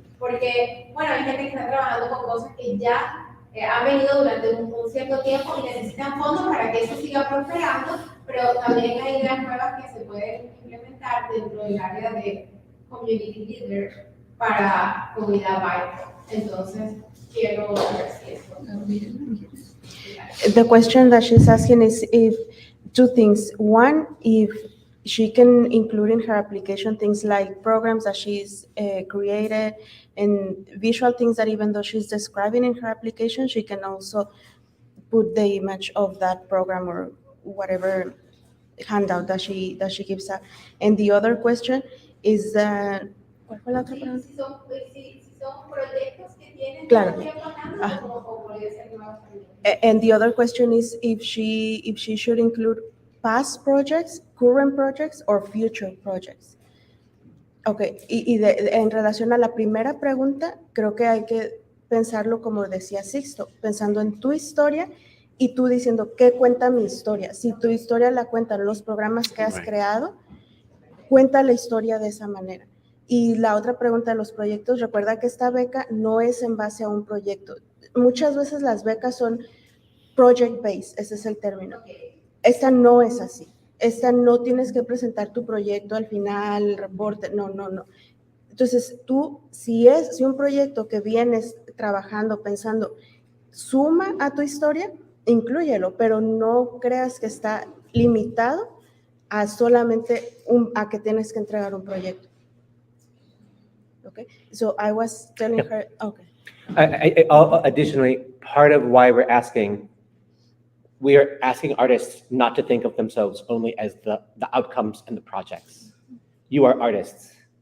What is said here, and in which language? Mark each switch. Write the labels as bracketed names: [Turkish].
[Spanish] Porque, bueno, hay gente que está trabajando con cosas que ya han venido durante un cierto tiempo y necesitan fondos para que eso siga prosperando, pero también hay ideas nuevas que se pueden implementar dentro del área de community leader para comunidad VIVO. Entonces, quiero ver si eso. [English] The question that she's asking is if two things. One, if she can include in her application things like programs that she's created and visual things that even though she's describing in her application, she can also put the image of that program or whatever handout that she gives out. And the other question is that, [Spanish] ¿cuál fue la otra pregunta? Si son proyectos que tienen Claro. todo el tiempo andando, o podría ser nuevos también. [English] And the other question is if she should include past projects, current projects, or future projects. [Spanish] Okay, en relación a la primera pregunta, creo que hay que pensarlo como decía Sixto, pensando en tu historia y tú diciendo, ¿qué cuenta mi historia? Si tu historia la cuentan los programas que has creado, cuenta la historia de esa manera. Y la otra pregunta de los proyectos, recuerda que esta beca no es en base a un proyecto. Muchas veces las becas son project-based, ese es el término. Esta no es así. Esta no tienes que presentar tu proyecto al final, el reporte, no. Entonces, tú, si un proyecto que vienes trabajando, pensando, suma a tu historia, inclúyelo, pero no creas que está limitado a solamente a que tienes que entregar un proyecto. [English] Okay, so I was telling her, okay. Additionally, part of why we are asking artists not to think of themselves only as the outcomes and the projects. You are artists.